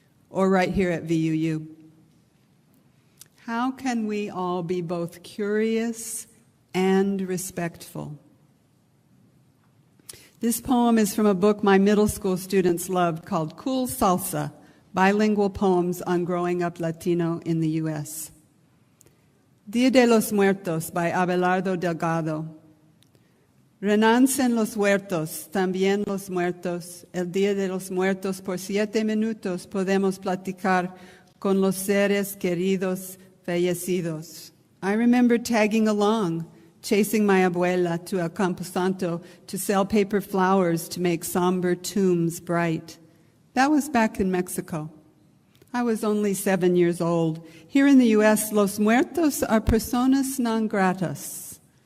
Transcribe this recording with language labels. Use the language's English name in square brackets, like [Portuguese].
[English] Or right here at VUU? How can we all be both curious and respectful? This poem is from a book my middle school students loved called Cool Salsa, Bilingual Poems on Growing Up Latino in the U.S. Dia de los Muertos by Abelardo Delgado. [Spanish] Renancen los huertos, también los muertos. El Día de los Muertos, por 7 minutos podemos platicar con los seres queridos fallecidos. [English] I remember tagging along, chasing my abuela to El Camposanto to sell paper flowers to make somber tombs bright. That was back in Mexico. I was only 7 years old. Here in the U.S., Los Muertos are personas non gratas.